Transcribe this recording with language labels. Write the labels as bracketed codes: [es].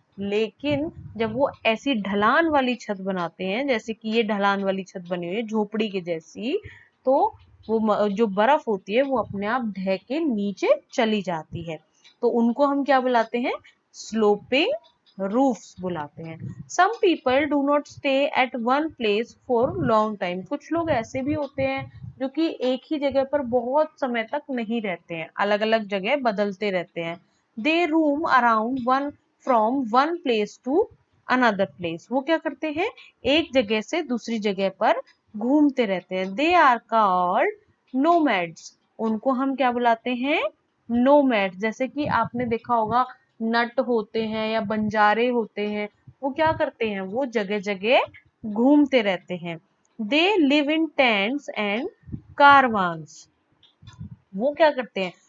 [hi] लेकिन जब वो ऐसी ढलान वाली छत बनाते हैं, जैसे कि ये ढलान वाली छत बनी हुई है झोपड़ी के जैसी, तो वो जो बर्फ होती है वो अपने आप ढह के नीचे चली जाती है। तो उनको हम क्या बुलाते हैं? स्लोपिंग roofs बुलाते हैं। [en] Some people do not stay at one place for long time। [hi] कुछ लोग ऐसे भी होते हैं जो कि एक ही जगह पर बहुत समय तक नहीं रहते हैं, अलग अलग जगह बदलते रहते हैं। [en] They roam around one from one place to another place। [hi] वो क्या करते हैं? एक जगह से दूसरी जगह पर घूमते रहते हैं। [en] They are called nomads। [hi] उनको हम क्या बुलाते हैं? नोमैड। जैसे कि आपने देखा होगा नट होते हैं या बंजारे होते हैं, वो क्या करते हैं? वो जगह जगह घूमते रहते हैं। [en] They live in tents and caravans. [hi] वो क्या करते हैं?